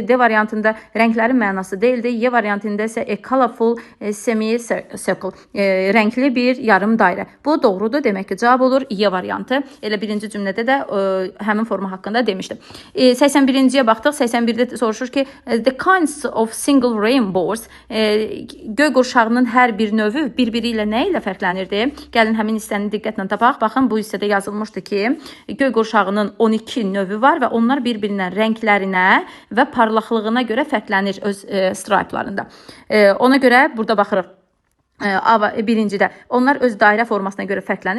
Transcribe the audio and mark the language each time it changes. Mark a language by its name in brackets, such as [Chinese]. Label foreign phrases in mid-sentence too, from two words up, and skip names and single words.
[Azerbaijani] D variantında rənglərin mənası deyildi. Y variantında isə [English] a colorful semicircle, [Azerbaijani] rəngli bir yarım dairə. Bu doğrudur. Demək ki, cavab olur Y variantı. Elə birinci cümlədə də həmin forma haqqında demişdim. 81-ciyə baxdıq. 81-də soruşur ki, [English] the kinds of single rainbows, [Azerbaijani] göy qurşağının hər bir növü bir-biri ilə nə ilə fərqlənirdi? Gəlin həmin hissəni diqqətlə tapaq. Baxın, bu hissədə yazılmışdı ki, göy qurşağının 12 növü var və onlar bir-birindən rənglərinə və parlaqlığına görə fərqlənir öz stripelarında. Ona görə burada baxırıq. Birincidə onlar öz dairə formasına görə fərqlənir.